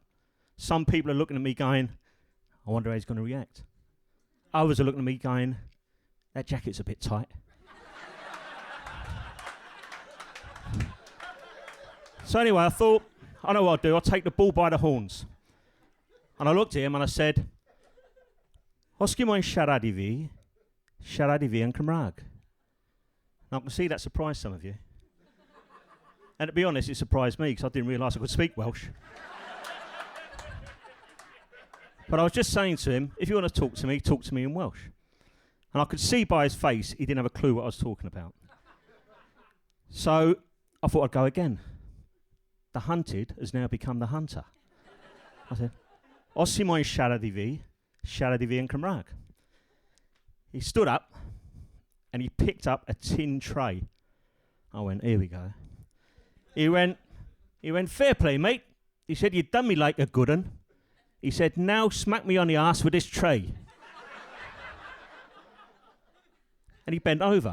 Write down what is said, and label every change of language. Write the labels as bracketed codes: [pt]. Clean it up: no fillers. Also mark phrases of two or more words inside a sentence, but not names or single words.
[en] Some people are looking at me going, "I wonder how he's going to react." Others are looking at me going, "That jacket's a bit tight." So anyway, I thought, I know what I'll do. I'll take the bull by the horns. And I looked at him and I said, [cy] "Os chi moyn siarad I fi yn Cymraeg." [en] Now I can see that surprised some of you. And to be honest, it surprised me because I didn't realise I could speak Welsh. But I was just saying to him, if you want to talk to me in Welsh. And I could see by his face he didn't have a clue what I was talking about. So I thought I'd go again. The hunted has now become the hunter. I said, [cy] "Os ti moyn siarad I fi yn Cymraeg." [en] He stood up and he picked up a tin tray. I went, here we go. He went, "Fair play, mate." He said, "You've done me like a good un." He said, "Now smack me on the arse with this tray." And he bent over.